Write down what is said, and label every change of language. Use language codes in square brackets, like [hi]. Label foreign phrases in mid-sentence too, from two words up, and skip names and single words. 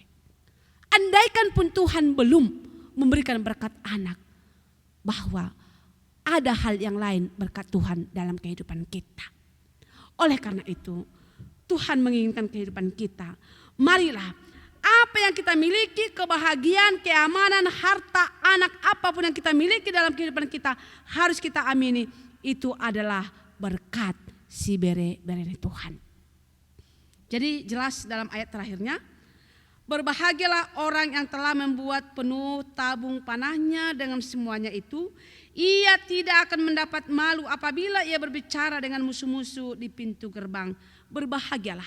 [id] Andaikan pun Tuhan belum memberikan berkat anak, bahwa ada hal yang lain berkat Tuhan dalam kehidupan kita. Oleh karena itu, Tuhan menginginkan kehidupan kita. Marilah, apa yang kita miliki, kebahagiaan, keamanan, harta, anak, apapun yang kita miliki dalam kehidupan kita, harus kita amini, itu adalah berkat [bts] si bere-bere [id] Tuhan. Jadi jelas dalam ayat terakhirnya, berbahagialah orang yang telah membuat penuh tabung panahnya dengan semuanya itu. Ia tidak akan mendapat malu apabila ia berbicara dengan musuh-musuh di pintu gerbang. Berbahagialah.